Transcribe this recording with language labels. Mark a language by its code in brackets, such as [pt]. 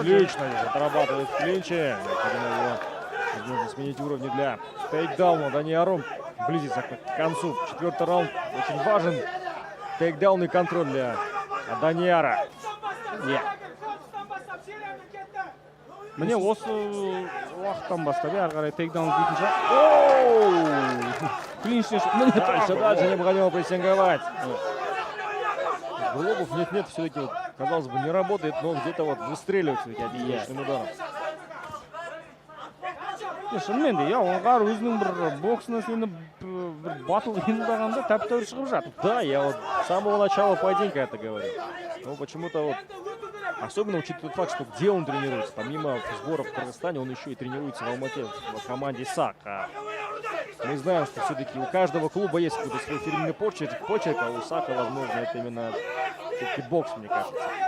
[ru] Отлично отрабатывает в клинче. Возможно сменить уровни для тейкдауна. Данияру близится к концу. Четвертый раунд очень важен. Тейкдаун и контроль для Данияра. [kk] Міне осы уақыттан бастап, ары қарай тейкдаун дейтін шығар. Клинчтен шығып. [ru] Дальше необходимо прессинговать. Гулобов нет-нет, все-таки, вот, казалось бы, не работает, но где-то вот выстреливает все-таки одиночным ударом. [kk] Шынымен де, оңғар өзінің бір боксына сені бір батыл қиындағанда тәп-тәуір шығып жатыр. [ru] Да, я вот с самого начала поединка это говорил. Но почему-то вот, особенно учитывая тот факт, что где он тренируется, помимо сборов в Кыргызстане, он еще и тренируется в Алмате в команде САК. Мы знаем, что все-таки у каждого клуба есть какой-то свой фирменный почерк, а у САКа, возможно, это именно все-таки бокс, мне кажется.